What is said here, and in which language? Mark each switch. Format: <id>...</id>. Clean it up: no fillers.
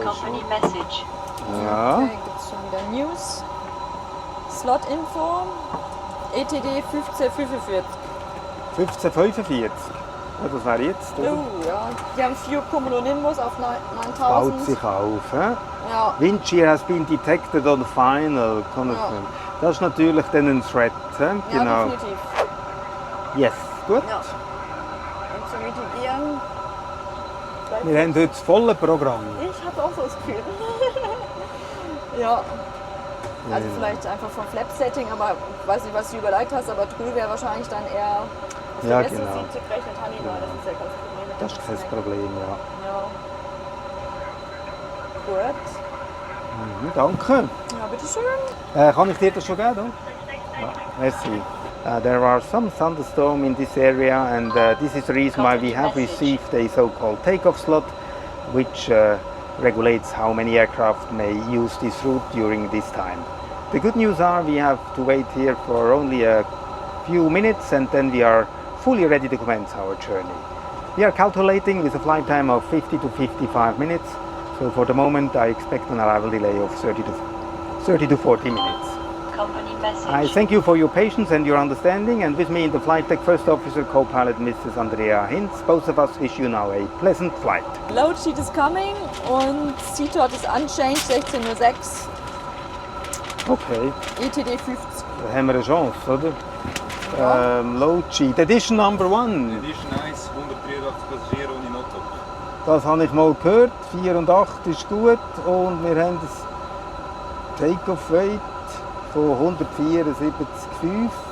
<en>Company Message.</en> <de>Ja. Okay, gibt es schon wieder News.</de> <en>Slot Info. ETD 1545.</en> <de>1545? Ja, das wäre jetzt. Oder? Ja. Die haben 4 Cumulonimbus auf 9000. Baut sich auf. He? Ja.</de> <en>Wind shear has been detected on final.</en> <de>Das ist natürlich dann ein Threat. He? Ja, genau. definitiv. Yes, gut. Ja. Und zu mitigieren. Wir haben heute das volle Programm. Ich habe auch so das Gefühl. Ja. Also vielleicht einfach vom Flap-Setting, aber ich weiß nicht, was du überlegt hast, aber drüben wäre wahrscheinlich dann eher auf der besten Seite gerechnet Hannibal, das ist ja kein Problem. Das ist kein Problem, ja. Gut. Danke. Ja, bitteschön. Kann ich dir das schon geben? Ja, merci.</de> <en>There are some thunderstorms in this area and this is the reason why we have received a so-called takeoff slot which regulates how many aircraft may use this route during this time. The good news are we have to wait here for only a few minutes and then we are fully ready to commence our journey. We are calculating with a flight time of 50 to 55 minutes, so for the moment I expect an arrival delay of 30 to 40 minutes. Company message. I thank you for your patience and your understanding, and with me in the flight deck First Officer Co-Pilot Mrs. Andrea Hinz. Both of us wish you now a pleasant flight. Load sheet is coming und CTOT ist unchanged 16:06. Okay. ETD 50.</en> <de>Da haben wir eine Chance, oder?</de> <en>Ja. Load sheet, Edition Number 1.</en> <de>Edition 1, 183 Passagiere ohne Notto. Das habe ich mal gehört, 4 und 8 ist gut und wir haben das Takeoff Weight von 174,5.</de>